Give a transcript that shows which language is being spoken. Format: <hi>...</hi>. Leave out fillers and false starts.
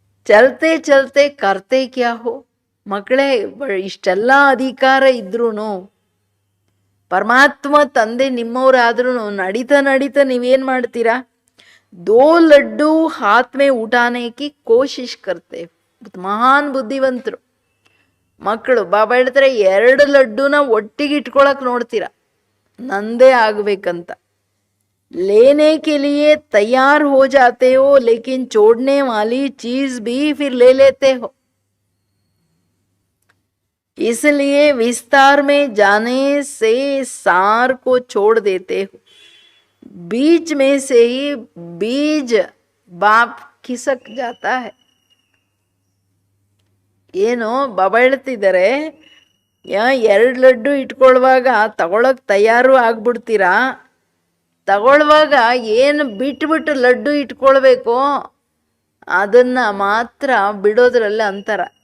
<hi>ಚಲ್ತೆ ಚಲ್ತೆ ಕರ್ತೆ ಕ್ಯಾ ಹೋ.</hi> <kn>ಮಕ್ಕಳೇ, ಇಷ್ಟೆಲ್ಲ ಅಧಿಕಾರ ಇದ್ರೂ ಪರಮಾತ್ಮ ತಂದೆ ನಿಮ್ಮವರಾದ್ರೂ ನಡೀತಾ ನಡೀತಾ ನೀವೇನು ಮಾಡ್ತೀರಾ?</kn> <hi>ದೋ ಲಡ್ಡು ಹಾತ್ ಮೇ ಉಠಾನೆ ಕಿ ಕೋಶಿಶ್ ಕರ್ತೆ.</hi> <kn>ಮಹಾನ್ ಬುದ್ಧಿವಂತರು ಮಕ್ಕಳು. ಬಾಬಾ ಹೇಳ್ತಾರೆ 2 ಲಡ್ಡುನ ಒಟ್ಟಿಗೆ ಇಟ್ಕೊಳಕ್ ನೋಡ್ತೀರಾ, ನಂದೇ ಆಗ್ಬೇಕಂತ.</kn> <hi>लेने के लिए तैयार हो जाते हो, लेकिन छोड़ने वाली चीज भी फिर ले लेते हो. इसलिए विस्तार में जाने से सार को छोड़ देते हो. बीज में से ही बीज बाप खिसक जाता है.</hi> <kn>ಏನು ಬಾಬಾ ಹೇಳ್ತಿದ್ದಾರೆ, 2 ಲಡ್ಡು ಇಟ್ಕೊಳ್ಳುವಾಗ ತಗೊಳಕ್ ತಯಾರು ಆಗ್ಬಿಡ್ತೀರಾ. ತಗೊಳ್ಳುವಾಗ ಏನು ಬಿಟ್ಬಿಟ್ಟು ಲಡ್ಡು ಇಟ್ಕೊಳ್ಬೇಕು ಅದನ್ನು ಮಾತ್ರ ಬಿಡೋದ್ರಲ್ಲಿ ಅಂತರ.</kn>